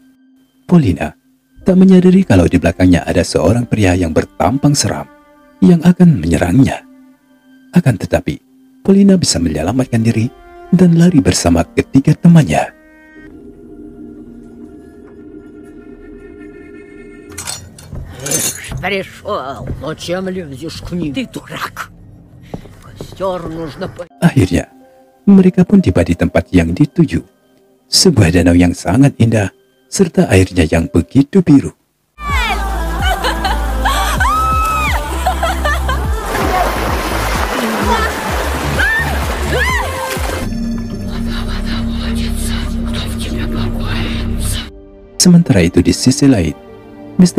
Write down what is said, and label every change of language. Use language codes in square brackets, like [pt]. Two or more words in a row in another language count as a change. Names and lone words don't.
[id] Paulina tak menyadari kalau di belakangnya ada seorang pria yang bertampang seram yang akan menyerangnya. Akan tetapi, Paulina bisa menyelamatkan diri dan lari bersama ketiga temannya. [ru] Пришел, но чем лезешь к ним? Ты дурак. [id] Akhirnya, mereka pun tiba di tempat yang dituju. Sebuah danau yang sangat indah, serta airnya yang begitu biru. Sementara itu di sisi lain, Mr.